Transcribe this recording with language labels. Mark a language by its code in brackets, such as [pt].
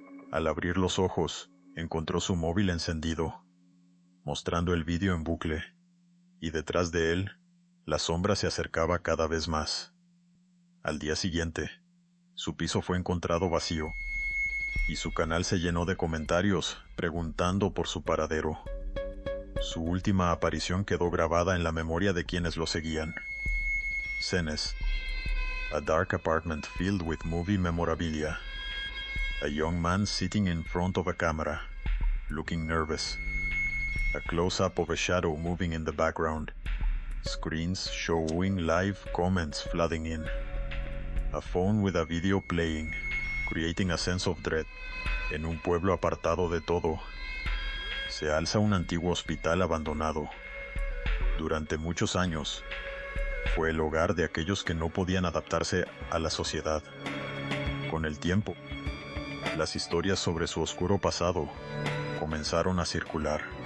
[es] Al abrir los ojos, encontró su móvil encendido, mostrando el vídeo en bucle, y detrás de él, la sombra se acercaba cada vez más. Al día siguiente, su piso fue encontrado vacío, y su canal se llenó de comentarios preguntando por su paradero. Su última aparición quedó grabada en la memoria de quienes lo seguían. [en] Scenes. A dark apartment filled with movie memorabilia. A young man sitting in front of a camera. looking nervous. A close-up of a shadow moving in the background. Screens showing live comments flooding in. A phone with a video playing, creating a sense of dread. [es] En un pueblo apartado de todo, se alza un antiguo hospital abandonado. Durante muchos años, fue el hogar de aquellos que no podían adaptarse a la sociedad. Con el tiempo, las historias sobre su oscuro pasado comenzaron a circular.